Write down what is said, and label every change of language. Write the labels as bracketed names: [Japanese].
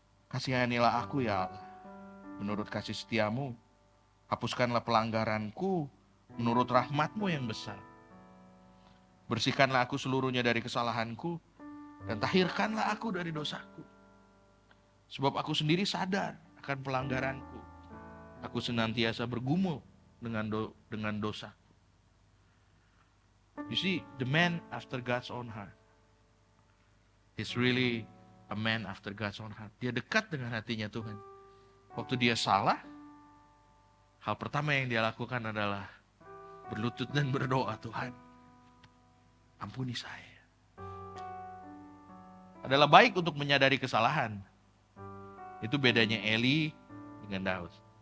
[Indonesian] Kasihanilah aku ya Allah, menurut kasih setiamu, hapuskanlah pelanggaranku menurut rahmatmu yang besar. Bersihkanlah aku seluruhnya dari kesalahanku, dan tahirkanlah aku dari dosaku. Sebab aku sendiri sadar akan pelanggaranku. Aku senantiasa bergumul dengan dosa. [English] You see, the man after God's own heart is really a man after God's own heart. [Indonesian] Dia dekat dengan hatinya Tuhan. Waktu dia salah, hal pertama yang dia lakukan adalah berlutut dan berdoa, Tuhan, ampuni saya. Adalah baik untuk menyadari kesalahan. Itu bedanya Eli dengan Daud.